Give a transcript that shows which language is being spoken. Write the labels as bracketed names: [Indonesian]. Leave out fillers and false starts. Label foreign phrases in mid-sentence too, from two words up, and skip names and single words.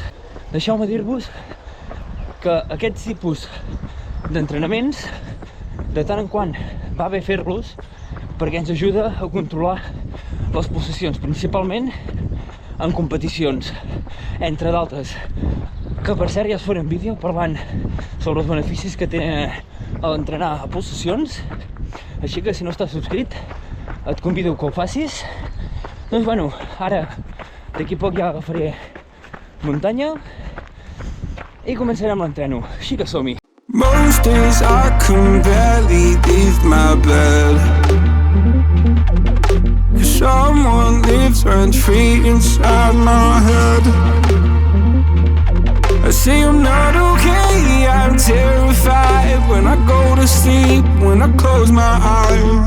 [Catalan] Deixeu-me dir-vos que aquests tipus d'entrenaments de tant en quant va bé fer-los perquè ens ajuda a controlar les pulsacions, principalment en competicions, entre d'altres, que per cert ja es faré un vídeo parlant sobre els beneficis que tenen a l'entrenar a pulsacions, així que si no estàs subscrit et convido que ho facis. Doncs bueno, ara d'aquí a poc ja agafaré muntanya i començarem l'entreno, així que som-hi. [English] Most days I can barely leave my bed, 'cause someone lives rent free inside my head. I say I'm not okay, I'm terrified when I go to sleep, when I close my eyes.